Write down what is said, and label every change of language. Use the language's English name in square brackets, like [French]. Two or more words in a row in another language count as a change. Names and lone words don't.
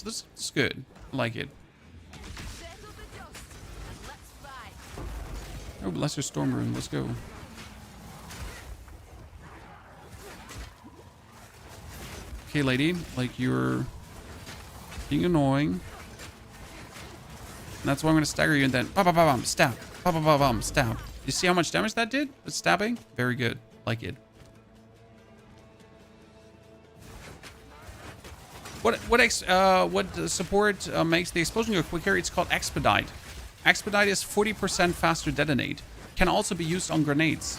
[English] This is good. I like it. Oh, Lesser Storm Rune. Let's go. Okay, lady. Like, you're being annoying. And that's why I'm going to stagger you and then ba-ba-ba-bum, stab. Ba-ba-ba-bum, stab. You see how much damage that did? With stabbing? Very good. Like it. What support makes the explosion go quicker? It's called Expedite. Expedite is 40% faster detonate. Can also be used on grenades.